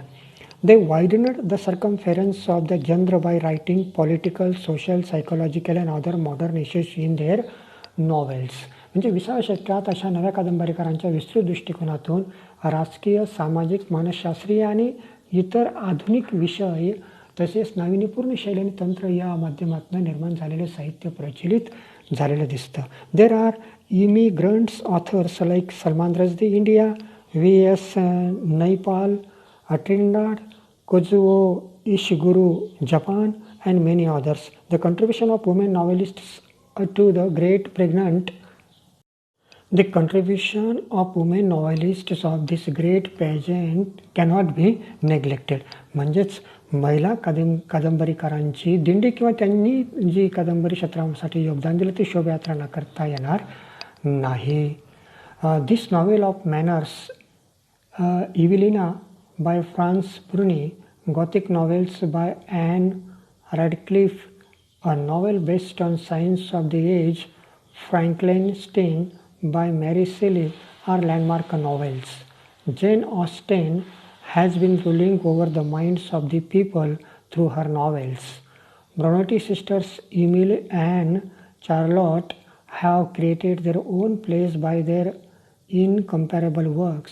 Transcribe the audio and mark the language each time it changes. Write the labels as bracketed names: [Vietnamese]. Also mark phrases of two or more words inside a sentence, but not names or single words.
[English] They widened the circumference of the genre by writing political, social, psychological and other modern issues in their novels. [Marathi] म्हणजे 20व्या शतकात अशा नव्या कादंबरीकारांच्या विस्तृत दृष्टिकोनातून राजकीय, सामाजिक, मानसशास्त्रीय आणि इतर आधुनिक विषय तसेच नाविन्यपूर्ण शैली आणि तंत्र या माध्यमातून निर्माण झालेले साहित्य प्रचलित झालेलं दिसतं. [English] There are immigrants authors like Salman Rushdie India, V.S. Naipaul Trinidad, Kazuo Ishiguro Japan, and many others. the contribution of women novelists to the great pregnant The contribution of women novelists of this great pageant cannot be neglected. [Marathi] म्हणजेच महिला कादंबरीकारांची दिंडी किंवा त्यांनी जी कादंबरी क्षेत्रासाठी योगदान दिलं ते शोभायात्रा नाकारता येणार नाही. [English] This novel of manners, Evelina by Frances Burney, Gothic novels by Ann Radcliffe, a novel based on science of the age, Frankenstein by Mary Shelley are landmark novels. Jane Austen has been ruling over the minds of the people through her novels. Bronte sisters Emily and Charlotte have created their own place by their incomparable works.